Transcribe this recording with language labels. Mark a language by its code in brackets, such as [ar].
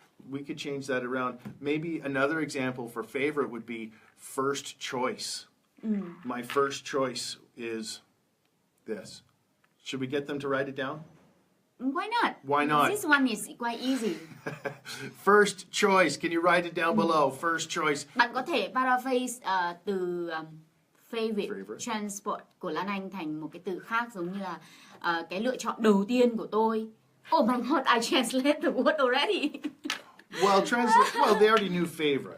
[en] we could change that around. Maybe another example for favorite would be first choice. My first choice is this. Should we get them to write it down? Why not? Why not? This one is quite easy. First choice. Can you write it down below? First choice. [vi] Bạn có thể paraphrase từ favorite transport của Lan Anh thành một cái từ khác, giống như là cái lựa chọn đầu tiên của tôi. [en] Oh my God, I translate the word already. Well, they already knew favorite.